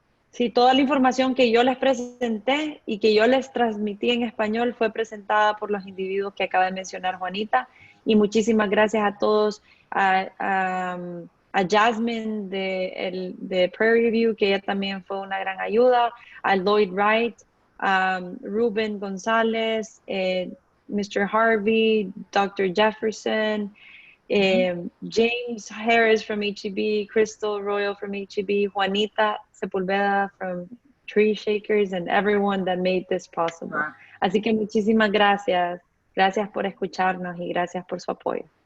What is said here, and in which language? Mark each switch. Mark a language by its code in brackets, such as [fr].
[es] Sí, toda la información que yo les presenté y que yo les transmití en español fue presentada por los individuos que acaba de mencionar Juanita. Y muchísimas gracias a todos, a Jasmine de Prairie View, que ella también fue una gran ayuda, a Lloyd Wright, a Ruben González, Mr. Harvey, Dr. [en] Jefferson, James Harris from HEB, Crystal Royal from HEB, Juanita Sepulveda from Tree Shakers, and everyone that made this possible. Right. [es] Así que muchísimas gracias. Gracias por escucharnos y gracias por su apoyo.